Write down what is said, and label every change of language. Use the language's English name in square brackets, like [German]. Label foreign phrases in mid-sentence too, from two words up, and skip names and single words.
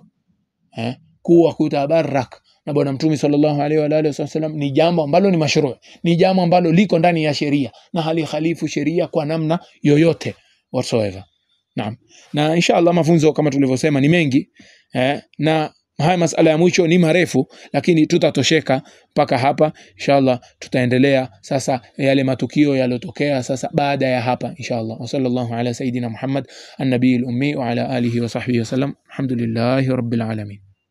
[Swahili] Kuwa kutabarak na bwana mtume [Arabic] صلى الله عليه وعلى آله وسلم [Swahili] ni jambo ambalo ni mashru', ni jambo ambalo liko ndani ya sheria na hali khalifu sheria kwa namna yoyote whatsoever. Naam. Na inshallah mafunzo kama tulivyosema ni mengi na haya masala ya mwisho ni marefu, lakini tutatosheka mpaka hapa. Inshallah tutaendelea sasa yale matukio yalotokea sasa baada ya hapa inshallah. [Arabic] وصلى الله على سيدنا محمد النبي الأمي وعلى آله وصحبه وسلم. الحمد لله رب العالمين.